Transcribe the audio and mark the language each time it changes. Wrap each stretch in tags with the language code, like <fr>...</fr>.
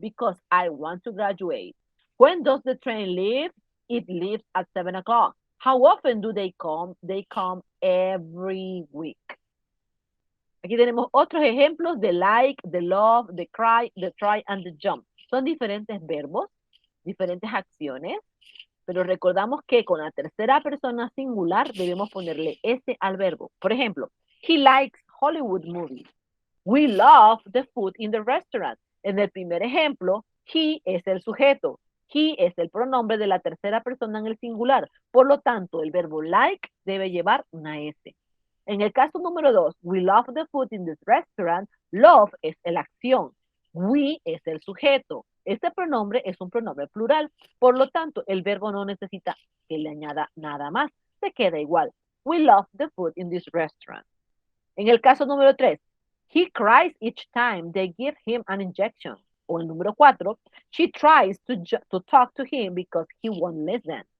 <en>Because I want to graduate. When does the train leave? It leaves at 7 o'clock. How often do they come? They come every week.</en> <es>Aquí tenemos otros ejemplos de like, de love, de cry, de try, and de jump. Son diferentes verbos, diferentes acciones, pero recordamos que con la tercera persona singular debemos ponerle S al verbo. Por ejemplo,</es> <en>he likes Hollywood movies. We love the food in the restaurant.</en> <es>En el primer ejemplo, he es el sujeto. He es el pronombre de la tercera persona en el singular. Por lo tanto, el verbo like debe llevar una S. En el caso número 2,</es> <en>we love the food in this restaurant.</en> <es>Love es la acción. We es el sujeto. Este pronombre es un pronombre plural. Por lo tanto, el verbo no necesita que le añada nada más. Se queda igual.</es> <en>We love the food in this restaurant.</en> <es>En el caso número 3,</es> <en>he cries each time they give him an injection.</en> <es>O el número 4,</es> <en>she tries to talk to him because he won't listen.</en>